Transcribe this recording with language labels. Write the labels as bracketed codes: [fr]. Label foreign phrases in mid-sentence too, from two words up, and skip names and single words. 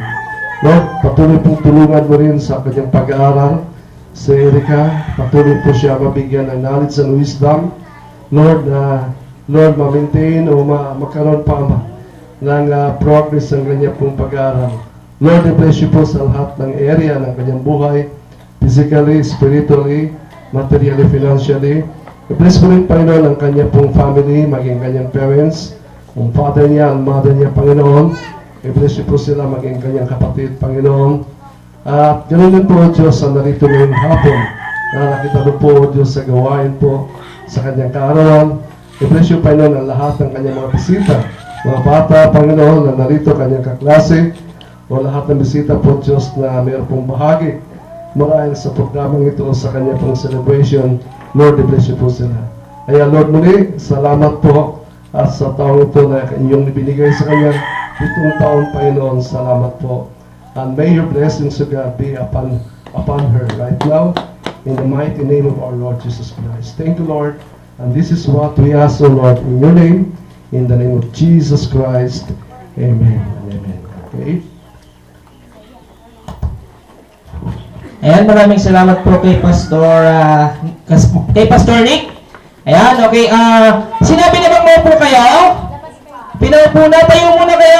[tl] Lord, patuloy pong tulungan mo rin sa kanyang pag-aaral. Si Erica, patuloy po siya mabigyan ng [en] knowledge and wisdom. [tl] Lord, Lord, ma-maintain o magkaroon pa ng progress ang kanyang pong pag-aaral. Lord, [en] I bless you [tl] po sa lahat ng area ng kanyang buhay, [en] physically, spiritually, materially, financially. [tl] I bless po rin, Panginoon, ang kanyang pong family, maging kanyang parents, ang father niya, ang mother niya, Panginoon. [en] I bless you [tl] po sila, maging kanyang kapatid, Panginoon. At ganoon din po, Diyos, ang narito ngayong hapon na nakita mo po, Diyos, sa gawain po sa kanyang kaarawan. [en] I bless you, [tl] Panginoon, ang lahat ng kanyang mga bisita, mga bata, Panginoon, na narito kanyang kaklase, o lahat ng bisita po, Diyos, na mayroon pong bahagi marahil sa programang ito sa kanyang pong celebration. Lord, [en] I bless you [tl] po sila. Kaya, Lord, muli, salamat po at sa taong ito na inyong ibinigay sa kanya. Itong taon, Panginoon, salamat po. [en] And may your blessings of God be upon her right now, in the mighty name of our Lord Jesus Christ. Thank you, Lord. And this is what we ask, O Lord, in your name, in the name of Jesus Christ. Amen. Amen. Okay? [tl] Ayan, maraming salamat po kay Pastor Nick. Ayan, okay. Sinabi na bang maupo kayo? Pinaupo na, tayo muna kayo.